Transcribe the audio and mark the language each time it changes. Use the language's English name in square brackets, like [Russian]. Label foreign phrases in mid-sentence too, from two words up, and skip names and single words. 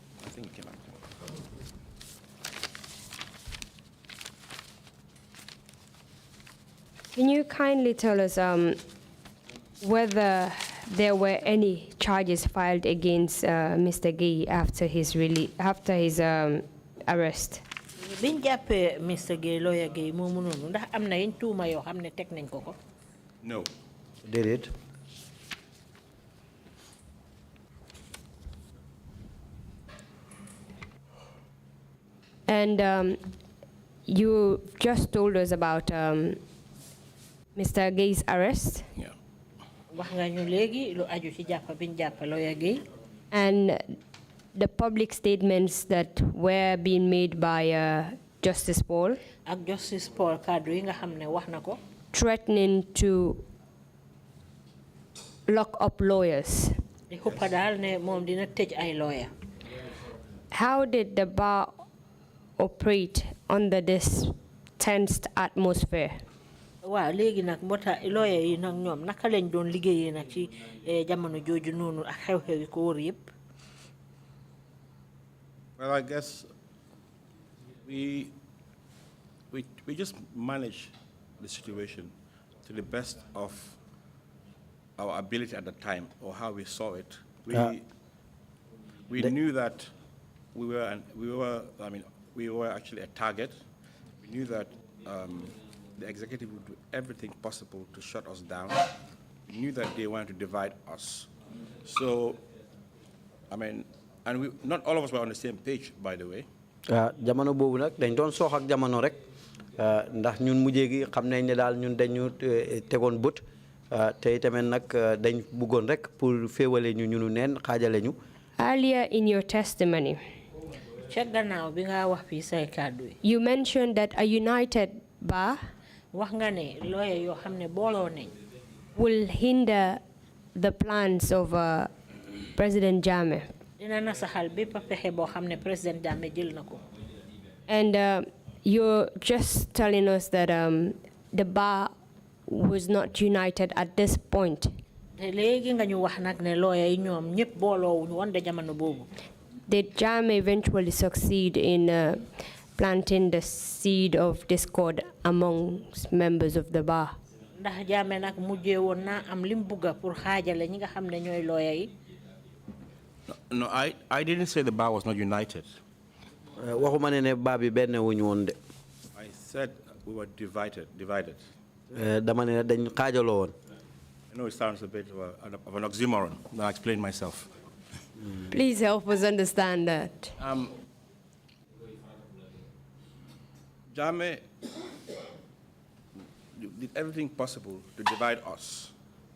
[English] I think it came after. Can you kindly tell us whether there were any charges filed against Mr. Gay after his arrest? [Wolof] Biñ jàppee Mr. Gay lawyer Gay moomu noonu ndax am na yenn tuuma yoo xam ne teg nañ ko ko. [English] No. [Wolof] Déedéet. [English] And you just told us about Mr. Gay's arrest. Yeah. [Wolof] Wax nga ñu léegi lu aju ci jàpp biñ jàpp lawyer Gay. [English] And the public statements that were being made by Justice Paul. [Wolof] Ak Justice Paul kàddu yi nga xam ne wax na ko. [English] Threatening to lock up lawyers. [Wolof] Di xuppa daal ne moom dina tëj ay lawyer. [English] How did the bar operate under this tensed atmosphere? [Wolof] Waaw léegi nag mbota lawyer yi nag ñoom naka lañ doon liggéeyee nag ci jamono jooju noonu ak xew-xew yi ko wër yëpp. [English] Well, I guess we just managed the situation to the best of our ability at the time, or how we saw it. We knew that we were actually a target. We knew that the executive would do everything possible to shut us down. We knew that they wanted to divide us. So, I mean, and not all of us were on the same page, by the way. [Wolof] jamono boobu nag dañ doon soox ak jamono rek ndax ñun mujjee gi xam nañ ne daal ñun dañu tegoon bët te tamit nag dañ bëggoon rek pour féewale ñu ñunu neen xaajale ñu. [English] Earlier in your testimony, [Wolof] ca gannaaw bi nga wax fii say kàddu yi. [English] you mentioned that a united bar [Wolof] wax nga ne lawyer yoo xam ne booloo nañ. [English] will hinder the plans of President Jammeh. [Wolof] Dina nasaxal bépp pexe boo xam ne President Jammeh jël na ko. [English] And you're just telling us that the bar was not united at this point. [Wolof] te léegi nga ñu wax nag ne lawyer yi ñoom ñëpp booloo wuñu woon de jamono boobu. [English] Did Jammeh eventually succeed in planting the seed of discord amongst members of the bar? [Wolof] Ndax Jammeh nag mujjee woon naa am lim bugga pour xaajale ñi nga xam ne ñooy lawyer yi. [English] No, I didn't say the bar was not united. [Wolof] waxuma ne bar bi benn wuñu woon de. [English] I said we were divided. [Wolof] dama ne dañ xaajaloo woon. [English] I know it sounds a bit of an oxymoron. I'll explain myself. Please help us understand that. Jammeh did everything possible to divide us.